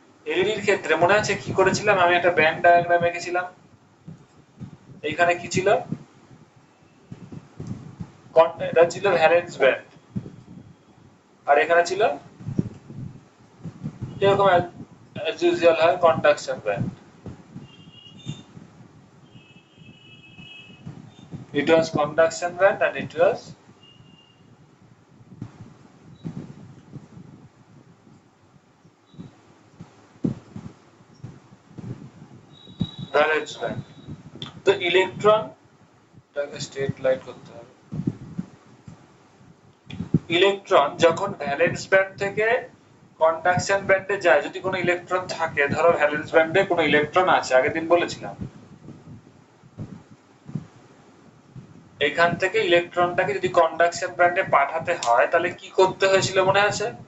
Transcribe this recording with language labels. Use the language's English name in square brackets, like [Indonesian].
[Bangla] এলইডির ক্ষেত্রে মনে আছে কি করেছিলাম? আমি একটা ব্যান্ড ডায়াগ্রাম এঁকেছিলাম। এইখানে কি ছিল? এটা ছিল ভ্যালেন্স ব্যান্ড, আর এখানে ছিল যেরকম [English] as usual [Bangla] হয় conduction band. [English] It was conduction band and it was valence band. [Bangla] তো ইলেকট্রনটাকে স্ট্রেট লাইট করতে হবে। ইলেকট্রন যখন ভ্যালেন্স ব্যান্ড থেকে কন্ডাকশন ব্যান্ডে যায়, যদি কোনো ইলেকট্রন থাকে, ধরো ভ্যালেন্স ব্যান্ডে কোনো ইলেকট্রন আছে, আগের দিন বলেছিলাম, এখান থেকে ইলেকট্রনটাকে যদি কন্ডাকশন ব্যান্ডে পাঠাতে হয়, তাহলে কি করতে হয়েছিল মনে আছে?